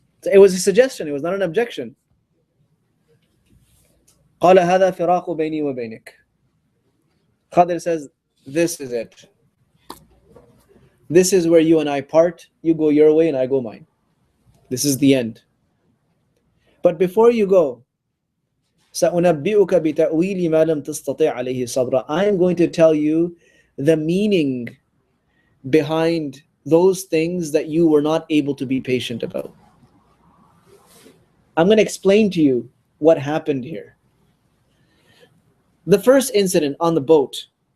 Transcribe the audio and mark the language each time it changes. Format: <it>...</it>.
<en>It was a suggestion. It was not an objection.</en> <ar>قال هذا فراق بيني وبينك.</ar> <en>Khadir says, this is it. This is where you and I part. You go your way and I go mine. This is the end. But before you go,</en> <ar>سأنبئك بتأويل ما لم تستطع عليه صبرا.</ar> <en>I am going to tell you the meaning behind those things that you were not able to be patient about. I'm going to explain to you what happened here. The first incident on the boat.</en>